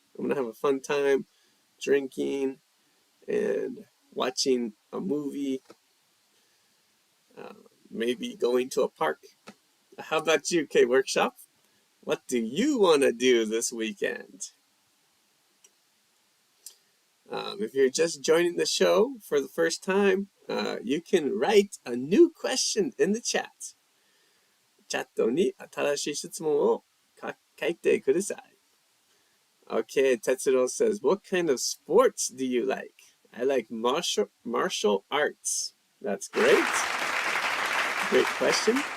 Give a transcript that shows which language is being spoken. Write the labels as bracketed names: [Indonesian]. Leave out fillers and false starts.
[English] I want to have a fun time drinking and watching a movie, maybe going to a park. How about you, K Workshop? What do you want to do this weekend? If you're just joining the show for the first time, you can write a new question in the chat. [Japanese] チャットに新しい質問を書いてください。 [English] Okay, Tetsuro says, what kind of sports do you like? I like martial arts. That's great. Great question.